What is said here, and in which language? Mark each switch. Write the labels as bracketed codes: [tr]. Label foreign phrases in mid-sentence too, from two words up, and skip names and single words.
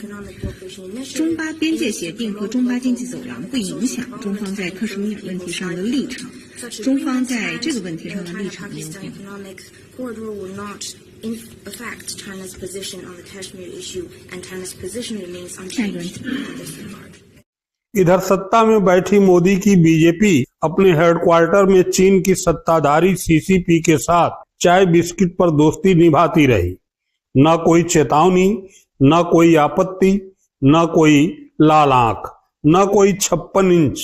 [zh] 中巴边界协定和中巴经济走廊不影响中方在克什米尔问题上的立场，中方在这个问题上的立场没有变。下一个问题。 [hi] इधर सत्ता में बैठी मोदी की बीजेपी अपने हेडक्वार्टर में चीन की सत्ताधारी सीसीपी के साथ चाय बिस्किट पर दोस्ती निभाती रही। न कोई चेतावनी, न कोई आपत्ति, न कोई लाल आंख, न कोई 56 इंच।